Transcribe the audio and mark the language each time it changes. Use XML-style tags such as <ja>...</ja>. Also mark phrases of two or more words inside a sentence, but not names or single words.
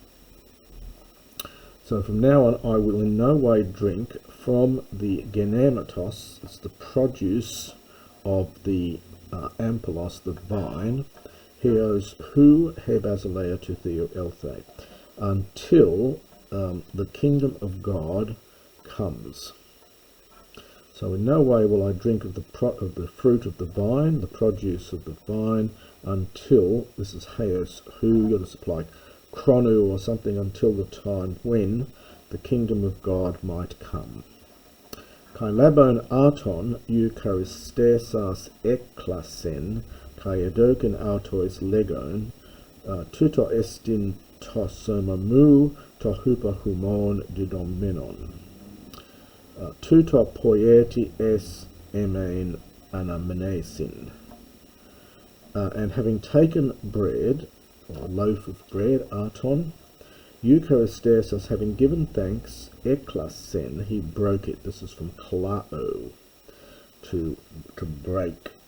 <en>So from now on I will in no way drink from the genematos, it's the produce of the ampelos, the vine,</en> <el>ἕως οὗ ἡ βασιλεία τοῦ θεοῦ ἔλθῃ,</el> <en>until the kingdom of God comes. So in no way will I drink of the fruit of the vine, the produce of the vine, until, this is</en> <el>ἕως οὗ,</el> <en>you'll just apply chrono or something, until the time when the kingdom of God might come.</en> <el>Καὶ λαβὼν ἄρτον εὐχαριστήσας ἔκλασεν, καὶ ἔδωκεν αὐτοῖς λέγων, τοῦτό ἐστιν τὸ σῶμά μου, τὸ ὑπὲρ ὑμῶν διδόμενον. Τοῦτο ποιεῖτε εἰς ἐμὴν ἀνάμνησιν.</el> <en>And having taken bread, or a loaf of bread, arton, Eucharistes, having given thanks, eklasen, he broke it. This is from klao, to break.</en>